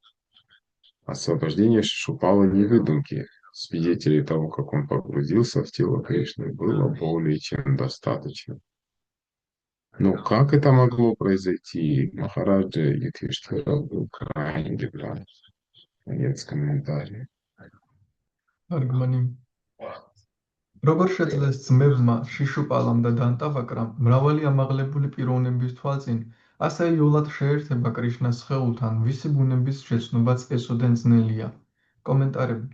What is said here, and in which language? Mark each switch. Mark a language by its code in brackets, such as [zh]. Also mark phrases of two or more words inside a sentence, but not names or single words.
[ru] Освобождение Шишупала не выдумки. Свидетелей того, как он погрузился в тело Кришны, было более чем достаточно. Но как это могло произойти? Махараджа Юдхиштхира был крайне удивлен. Конец комментария. [ka] თარგმანი. როგორ შეძლეს ძმებმა შიშუპალამ და დანტავაკრამ მრავალი ამაღლებული პიროვნების თვალწინ ასე იოლად შეერთება კრიშნას სხეულთან, ვისი ბუნების შეცნობაც ესოდენ ძნელია. კომენტარები.